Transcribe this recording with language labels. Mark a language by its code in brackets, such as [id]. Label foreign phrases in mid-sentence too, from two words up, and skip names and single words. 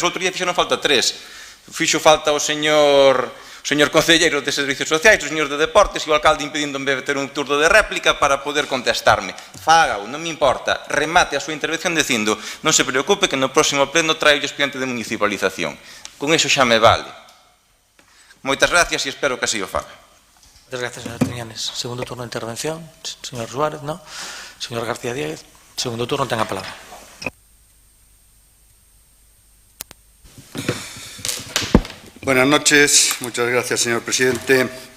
[gl] Outro día fixeron falta 3. Fixo falta o señor concelleiro de Servicios Sociais, o señor de Deportes e o alcalde impedíndome ter un turno de réplica para poder contestarme. Fágao, non me importa, remate a súa intervención dicindo non se preocupe que no próximo pleno traio o expediente de municipalización. Con iso xa me vale. Moitas gracias e espero que así o faga. [es] Muchas gracias, señor Triñanes. Segundo turno de intervención, señor Suárez, ¿no? Señor García Díaz, segundo turno, tenga palabra. Buenas noches, muchas gracias, señor presidente.